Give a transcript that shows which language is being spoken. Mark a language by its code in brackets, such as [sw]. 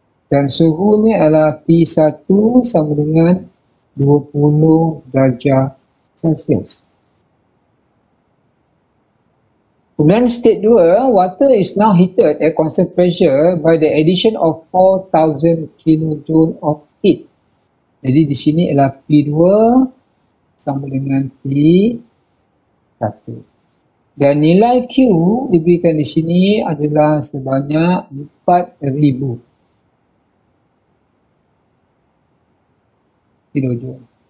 [ms] Dan suhunya adalah P1 sama dengan 20 darjah Celsius. [en] Kemudian state 2, water is now heated at constant pressure by the addition of 4,000 kilojoule of heat. [ms] Jadi di sini adalah P2 sama dengan P1. Dan nilai Q diberikan di sini adalah sebanyak 4,000 kilojoule.